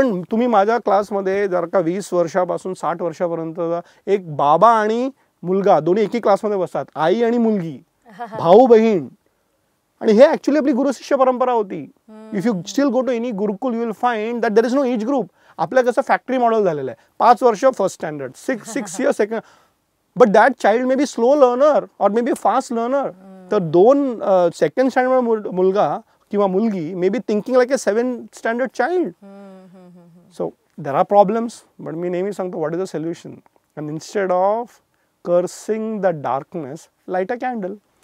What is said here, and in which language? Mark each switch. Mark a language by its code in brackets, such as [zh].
[mr] तुम्ही माझ्या क्लासमध्ये जर का 20 वर्षापासून 60 वर्षापर्यंत एक बाबा आणि मुलगा दोन्ही एकी क्लासमध्ये बसतात, आई आणि मुलगी, भाऊ बहीण, आणि हे ॲक्च्युली आपली गुरु शिष्य परंपरा होती. [en] If you still go to any gurukul, you will find that there is no age group. [mr] आपल्या कसं फॅक्टरी मॉडेल झालेलं आहे, 5 वर्ष first standard, 6 years second. [en] But that child may be slow learner और may be fast learner. [mr] तर 2 second standard मुलगा किंवा मुलगी [en] May be thinking like a 7th standard child. So there are problems, but [mr] मी नेहमी सांगतो, [en] What is the solution? And instead of cursing the darkness, light a candle.